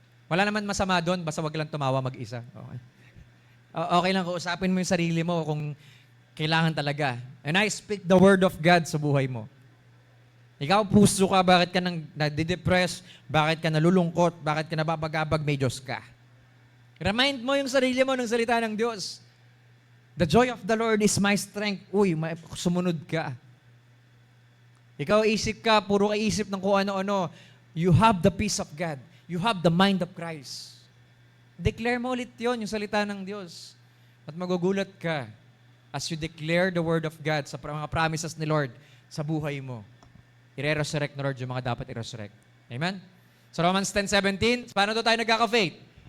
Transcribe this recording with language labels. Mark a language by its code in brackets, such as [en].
[tl] Wala naman masama doon, basta wag lang tumawa mag-isa. Okay. Okay lang, kausapin mo yung sarili mo kung kailangan talaga. And I speak the word of God sa buhay mo. Ikaw, puso ka, bakit ka nadidepress, bakit ka nalulungkot, bakit ka nababagabag, may Diyos ka. Remind mo yung sarili mo ng salita ng Diyos. [en] The joy of the Lord is my strength. [tl] Uy, sumunod ka. Ikaw, isip ka, puro ka isip ng kung ano-ano. [en] You have the peace of God. You have the mind of Christ. [tl] Declare mo ulit yun, yung salita ng Diyos. At magugulat ka as you declare the word of God sa mga promises ni Lord sa buhay mo. I-resurrect na Lord yung mga dapat i-resurrect. Amen? So Romans 10:17, paano tayo nagkaka-faith?